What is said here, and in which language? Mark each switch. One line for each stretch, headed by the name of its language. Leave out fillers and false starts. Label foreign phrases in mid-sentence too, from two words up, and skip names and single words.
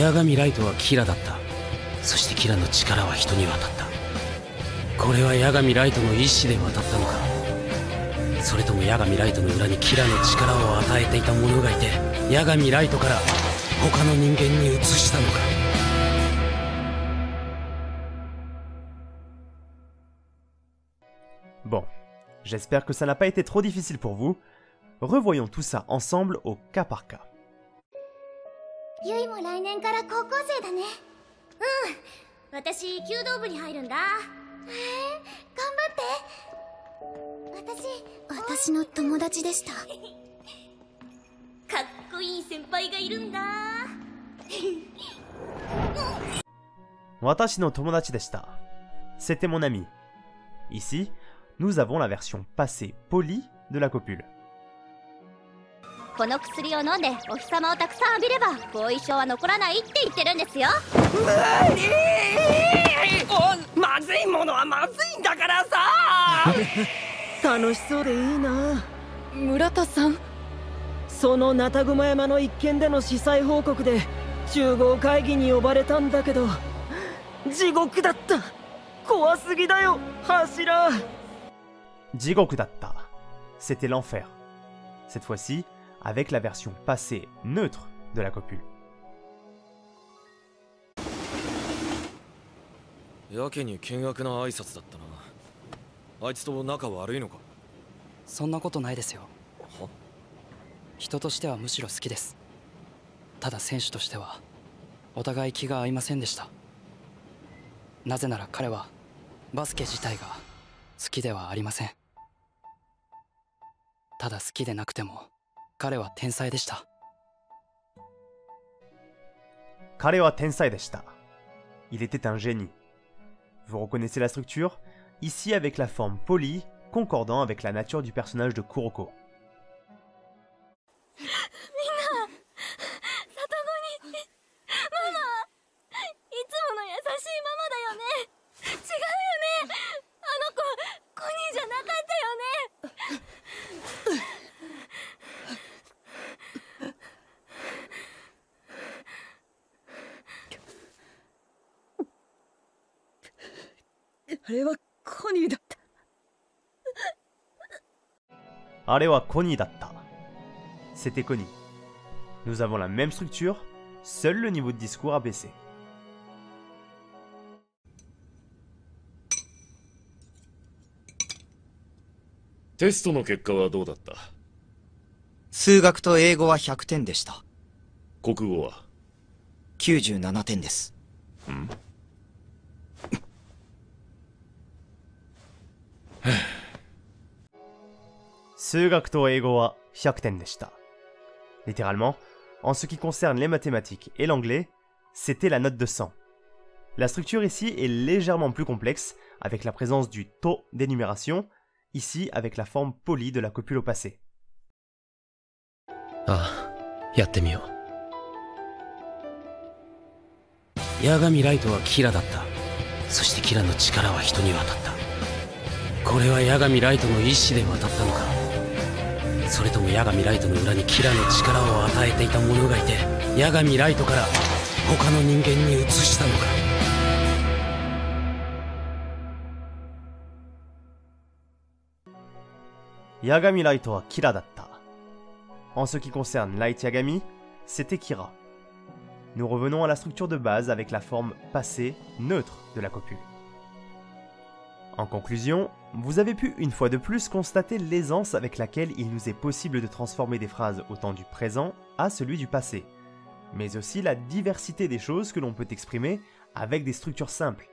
Japanese: 八神ライトはキラだった。そしてキラの力は人に渡った。これは八神ライトの意志で渡ったのか、それとも八神ライトの裏にキラの力を与えていた者がいて、八神ライトから他の人間に移したのか。
French: Bon, j'espère que ça n'a pas été trop difficile pour vous. Revoyons tout ça ensemble au cas par cas.
Japanese: ゆいも来年から高校生だね。うん、私弓道部に入るんだ。頑張って。私の友達でした。かっこいい先輩がいるんだ。私の友達でした.
French: C'était mon ami. Ici, nous avons la version passée polie de la copule.
Japanese: この薬を飲んでお日様をたくさん浴びれば後遺症は残らないって言ってるんですよ。まずいものはまずいんだからさ。楽しそうでいいな。村田さん、そのナタグマ山の一件での司祭報告で集合会議に呼ばれたんだけど、地獄だった。怖すぎだよ柱。地獄だった.
French: C'était l'enfer. Cette fois-ci, avec la version passée neutre de la copule.
Japanese: やけに険悪な挨拶だったな。あいつと仲悪いのか？そんなことないですよ。は？人としてはむしろ好きです。ただ選手としてはお互い気が合いませんでした。なぜなら彼はバスケ自体が好きではありません。ただ好きでなくても彼は天才でした。彼は天才でした.
French: Il était un génie. Vous reconnaissez la structure? Ici avec la forme polie, concordant avec la nature du personnage de Kuroko.
Japanese: みんな、里子にママ、いつもの優しいママだよね。違うよね、あの子コニーじゃなかったよね。あれはコニーだった。あれはコニーだった.
French: C'était Connie. Nous avons la même structure, seul le niveau de discours a baissé.
Japanese: テストの結果はどうだった？数学と英語は100点でした。国語は 97点です。数学と英語は100点でした.
French: Littéralement, en ce qui concerne les mathématiques et l'anglais, c'était la note de 100. La structure ici est légèrement plus complexe, avec la présence du to d'énumération, ici avec la forme polie de la copule au passé.
Japanese: ああ、やってみよう。八神ライトはキラだった。そしてキラの力は人に渡った。これは八神ライトの意志で渡ったのか、それとも八神ライトの裏にキラの力を与えていた者がいて、八神ライトから他の人間に移したのか。八神ライトはキラだった.
French: En ce qui concerne Light Yagami, c'était Kira. Nous revenons à la structure de base avec la forme passée, neutre de la copule. En conclusion, vous avez pu une fois de plus constater l'aisance avec laquelle il nous est possible de transformer des phrases au temps du présent à celui du passé, mais aussi la diversité des choses que l'on peut exprimer avec des structures simples.